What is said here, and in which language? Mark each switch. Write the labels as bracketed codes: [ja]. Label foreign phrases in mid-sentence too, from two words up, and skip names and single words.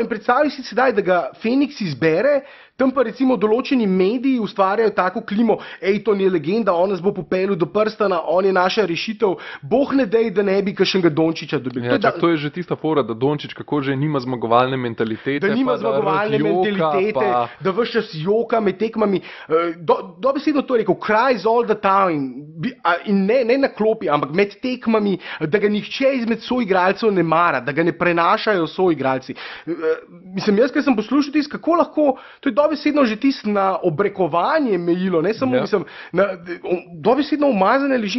[sl] In predstavljaj si sedaj, da ga Phoenix izbere, tam pa recimo določeni mediji ustvarjajo tako klimo, Aiton je legenda, on nas bo popeljal do prstana, on je naša rešitev, boh ne dej, da ne bi kakšnega Dončića dobil. Ja, to je že tista fora, da Dončić kako že nima zgovalne mentalitete. Da nima zgovalne mentalitete, da ves čas joka med tekmami. Dobesedno to je rekel, [en] cries all the time, [sl] in ne na klopi, ampak med tekmami, da ga nihče izmed soigralcev ne mara, da ga ne prenašajo soigralci. Mislim, jaz, ker sem poslušal tisto, kako lahko, to je dobesedno že tisto na obrekovanje mejilo, ne samo, mislim, dobesedno umazane leži.